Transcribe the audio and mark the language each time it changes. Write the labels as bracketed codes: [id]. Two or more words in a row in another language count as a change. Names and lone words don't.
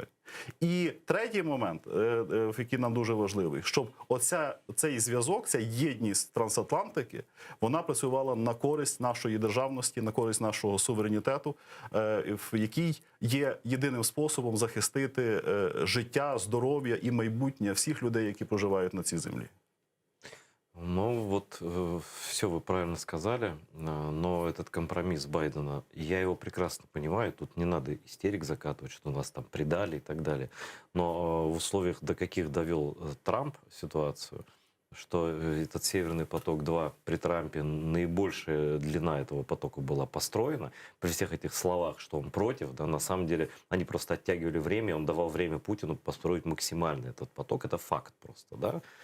[uk] І третій момент, який нам дуже важливий, щоб цей зв'язок, ця єдність трансатлантики, вона працювала на користь нашої державності, на користь нашого суверенітету, який є єдиним способом захистити життя, здоров'я і майбутнє всіх людей, які проживають на цій землі. [ru] Ну вот, все вы правильно сказали, но этот компромисс Байдена, я его прекрасно понимаю, тут не надо истерик закатывать, что нас там предали и так далее. Но в условиях, до каких довел Трамп ситуацию, что этот Северный поток-2 при Трампе, наибольшая длина этого потока была построена, при всех этих словах, что он против, да, на самом деле они просто оттягивали время, он давал время Путину построить максимально этот поток, это факт просто, да.